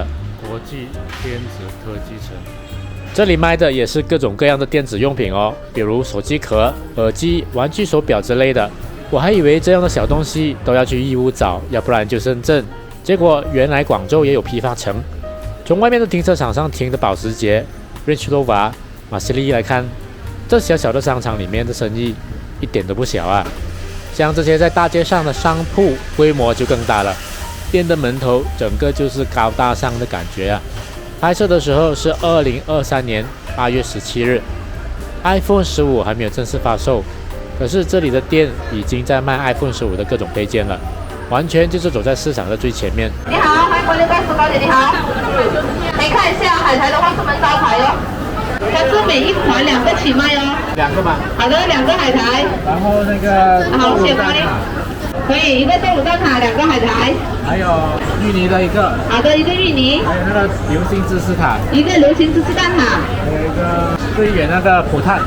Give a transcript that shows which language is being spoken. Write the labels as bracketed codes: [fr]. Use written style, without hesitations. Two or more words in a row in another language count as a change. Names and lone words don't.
[zh] 國際電子科技城，這裡賣的也是各種各樣的電子用品哦，比如手機殼、耳機、玩具手錶之類的。我還以為這樣的小東西都要去義烏找，要不然就深圳。結果原來廣州也有批發城。從外面的停車場上停的保時捷、Range Rover、馬西利來看，這小小的商場裡面的生意一點都不小啊！像這些在大街上的商鋪，規模就更大了。店的門頭整個就是高大上的感覺啊！拍攝的時候是2023年8月17日 ，iPhone 15還沒有正式發售，可是這裡的店已經在賣 iPhone 15的各種配件了，完全就是走在市場的最前面。你好，歡迎光臨大師高姐，你好。你看一下海苔的話是我們招牌哦，它是每一款2 個起賣哦。 2個嘛？好的，2個海苔。然後那個好，謝光臨。可以，一個豆乳蛋撻，2個海苔。還有芋泥的一個。好的，一個芋泥。還有那個流心芝士塔。一個流心芝士蛋撻。還有一個最遠那個葡撻。